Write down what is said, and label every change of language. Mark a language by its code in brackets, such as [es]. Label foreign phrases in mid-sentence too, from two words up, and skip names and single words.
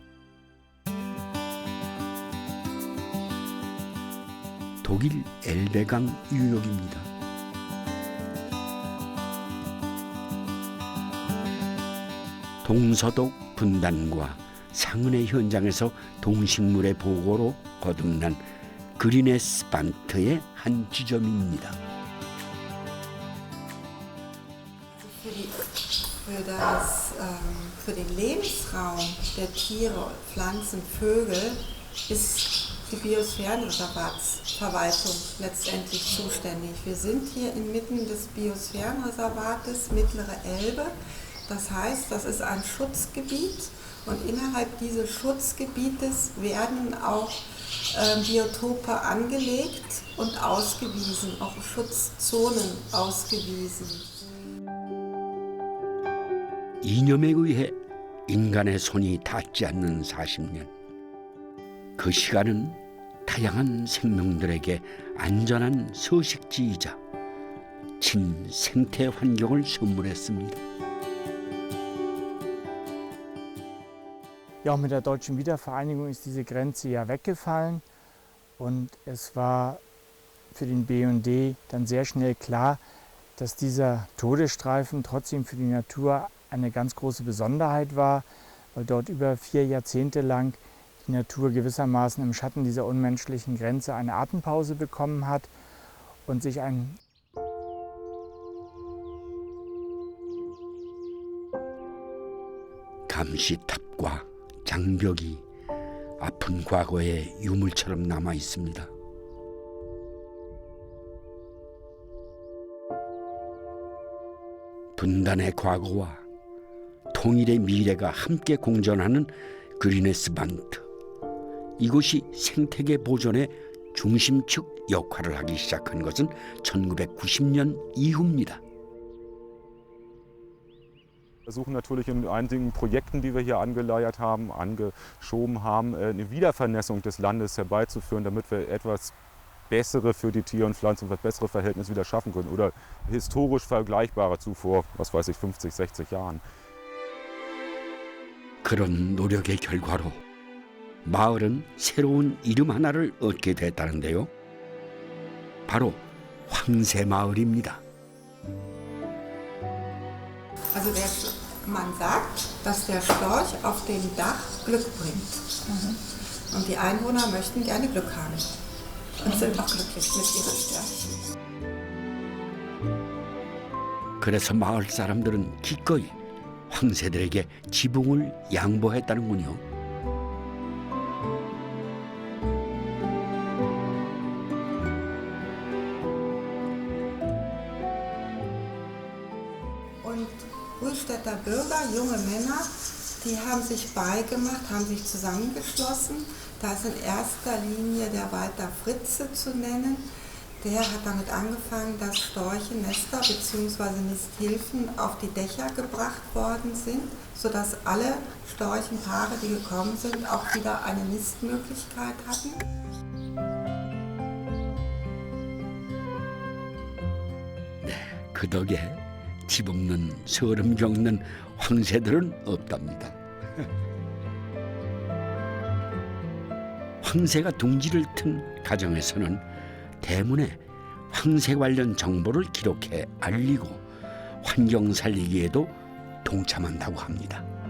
[ko] 독일 엘베강 유역입니다. 동서독 분단과 상흔의 현장에서 동식물의 보고로 거듭난 그리네스 반트의 한 지점입니다. [de] Für den Lebensraum der Tiere, Pflanzen, Vögel ist die Biosphärenreservatsverwaltung letztendlich zuständig. Wir sind hier inmitten des Biosphärenreservates Mittlere Elbe. Das heißt, das ist ein Schutzgebiet und innerhalb dieses Schutzgebietes werden auch Biotope angelegt und ausgewiesen, auch Schutzzonen ausgewiesen. [ko] 이념에 의해 인간의 손이 닿지 않는 40년. 그 시간은 다양한 생명들에게 안전한 서식지이자 친생태 환경을 선물했습니다. [de] Ja, mit der deutschen Wiedervereinigung ist diese Grenze ja weggefallen und es war für den BND dann sehr schnell klar, dass dieser Todesstreifen trotzdem für die Natur eine ganz große Besonderheit war, weil dort über 4 Jahrzehnte lang die Natur gewissermaßen im Schatten dieser unmenschlichen Grenze eine Atempause bekommen hat und sich ein [ko] 감시탑과 장벽이 아픈 과거의 유물처럼 남아 있습니다. 분단의 과거와 통일의 미래가 함께 공존하는 그리네스 반트. 이곳이 생태계 보존의 중심축 역할을 하기 시작한 것은 1990년 이후입니다. [de] Wir versuchen natürlich in einigen Projekten, die wir hier angeleiert haben, angeschoben haben, eine Wiedervernässung des Landes herbeizuführen, damit wir etwas bessere für die Tier- und Pflanzen, bessere Verhältnisse wieder schaffen können oder historisch vergleichbare zu vor, was weiß ich, 50, 60 Jahren. [ko] 그런 노력의 결과로 마을은 새로운 이름 하나를 얻게 됐다는데요. 바로 황새마을입니다. [de] Also man sagt, dass der Storch auf dem Dach Glück bringt. Und die Einwohner möchten gerne Glück haben und sind auch glücklich mit ihren Störchen. [ko] 그래서 마을 사람들은 기꺼이 황새들에게 지붕을 양보했다는군요. [de] Und Ruhstädter Bürger, junge Männer, die haben sich beigemacht, haben sich zusammengeschlossen. Da ist in erster Linie der Walter Fritze zu nennen. Der hat damit angefangen, dass Storchennester bzw. Nisthilfen auf die Dächer gebracht worden sind, sodass alle Storchenpaare, die gekommen sind, auch wieder eine Nistmöglichkeit hatten. [ko] 그 덕에 집 없는 서름 겪는 황새들은 없답니다. 황새가 둥지를 튼 가정에서는 대문에 황새 관련 정보를 기록해 알리고 환경 살리기에도 동참한다고 합니다.